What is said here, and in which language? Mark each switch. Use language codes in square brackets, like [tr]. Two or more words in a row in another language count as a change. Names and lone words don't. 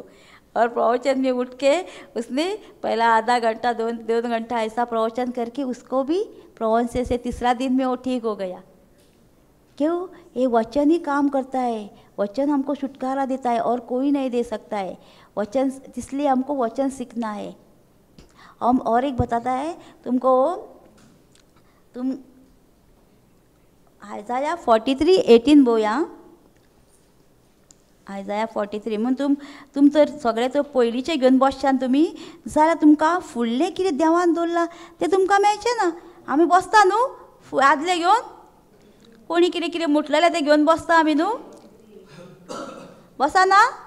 [hi] और प्रवचन में उठ के उसने पहला आधा घंटा 2 घंटा ऐसा प्रवचन करके उसको भी प्रवचन से 3रा दिन में वो ठीक हो गया। क्यों? ये वचन ही काम करता है, वचन हमको छुटकारा देता है और कोई नहीं दे सकता है वचन। इसलिए हमको वचन सीखना है। हम और एक बताता है तुमको, तुम आयजाया 43:18 बोया। [kok] आयजाया 43 म्हणून तुम तर सगळे तो पयलींचे घेवन बसशान तुमी, जाल्यार तुमकां फुडलें कितें देवान दवरलां तें तुमकां मेळचें ना। आमी बसता न्हू आदले घेवन, कोणी कितें म्हटलेलें तें घेवन बसता आमी न्हू, बसना?